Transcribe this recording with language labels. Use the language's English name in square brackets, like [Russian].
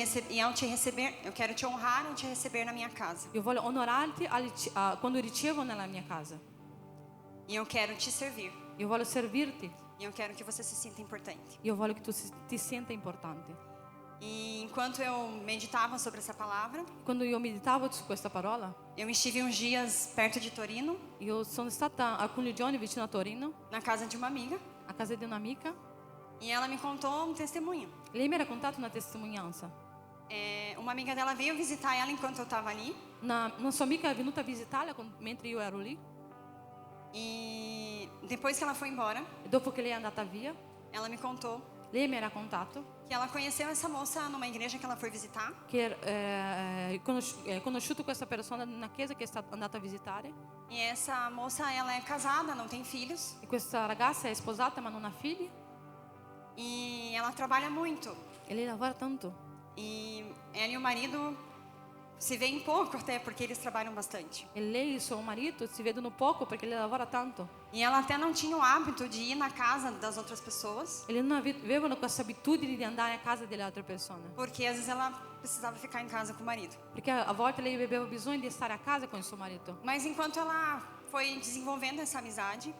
[Portuguese] E ao te receber, eu quero te honrar ao te receber na minha casa. [Italian] io voglio onorarti quando ricevo nella mia casa, [Portuguese] E eu quero te servir. [Italian] io voglio servirti, [Portuguese] E eu quero que você se sinta importante. [Italian] io voglio che tu ti senta importante. [Portuguese] E enquanto eu meditava sobre essa palavra, [Italian] Quando io meditavo su questa parola, [Portuguese] eu estive uns dias perto de Torino, [Italian] io sono stata alcuni giorni vicino a Torino, [Portuguese] na casa de uma amiga, [Italian] a casa di un'amica. [Portuguese] e ela me contou um testemunho. [Italian] Lei mi ha raccontato una testimonianza. [Portuguese] Uma amiga dela veio visitar ela enquanto eu estava ali, [Italian] Una sua amica è venuta a visitarla mentre io ero lì, [Portuguese] e depois que ela foi embora, [Italian] e dopo che lei è andata via, [Portuguese] ela me contou [Italian] lei mi ha raccontato [Portuguese] que ela conheceu essa moça numa igreja que ela foi visitar, [Italian] che ha conosciuto questa persona in una chiesa che è andata a visitare, [Portuguese] e essa moça, ela é casada, não tem filhos, [Italian] e questa ragazza è sposata ma non ha figli, [Portuguese] e ela trabalha muito, [Italian] e lei lavora tanto. [Portuguese] e ela e o marido se veem pouco até, porque eles trabalham bastante. [Italian] E lei e il suo marito si vedono poco perché lei lavora tanto. [Portuguese] E ela até não tinha o hábito de ir na casa das outras pessoas, [Italian] E lei non avevano questa abitudine di andare a casa delle altre persone, [Portuguese] porque às vezes ela precisava ficar em casa com o marido. [Italian] perché a volte lei aveva bisogno di stare a casa con il suo marito. [Portuguese] Mas enquanto ela foi desenvolvendo essa amizade,